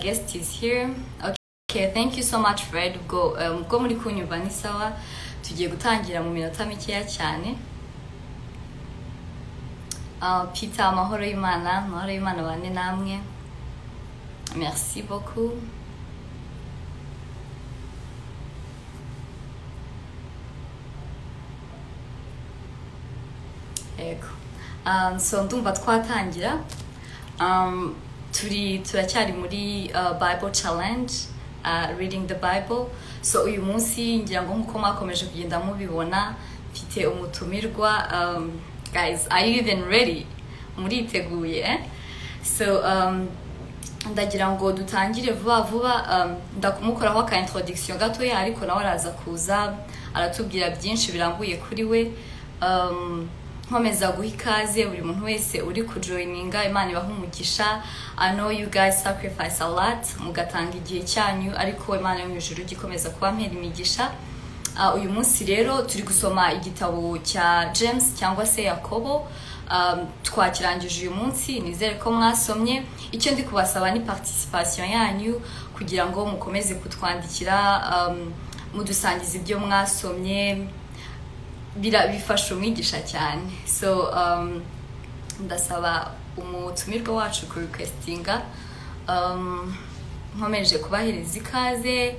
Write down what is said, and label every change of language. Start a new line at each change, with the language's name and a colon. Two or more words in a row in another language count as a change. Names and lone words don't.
English: guest is here. Okay, thank you so much Fred.
Kinyarwanda: Ubwo muri kunyumva ni sawa. Tugiye gutangira mu minota mikeya cyane. Peter, amahoro y'Imana bane namwe.
French: Merci beaucoup.
Kinyarwanda: So ndumva twatangira. Turacyari muri Bible challenge,
English: reading the Bible.
Kinyarwanda: So uyu munsi ngira ngo nkuko mwakomeje kugenda mubibona mfite umutumirwa.
English: Guys, are you even ready?
Kinyarwanda: Muriteguye eh? So ndagira ngo dutangire vuba ndakumukoraho aka introduction gatoya ariko nawe araza kuza aratubwira byinshi birambuye kuri we. Nkomeza guha ikaze buri muntu wese uri kujoininga. Imana ibaha umugisha.
English: I know you guys sacrifice a lot
Kinyarwanda: mugatanga igihe cyanyu, ariko Imana yo mu ijuru gikomeza kubampera imigisha. Uyu munsi rero turi gusoma igitabo cya James cyangwa se Yakobo. Twakirangije uyu munsi, nizere ko mwasomye. Icyo ndi kubasaba ni participation yanyu kugira ngo mukomeze kutwandikira, mudusangiza ibyo mwasomye, bifasha umwigisha cyane. So ndasaba umutumirwa wacu ku requestinga, nkomeje kubahereza ikaze.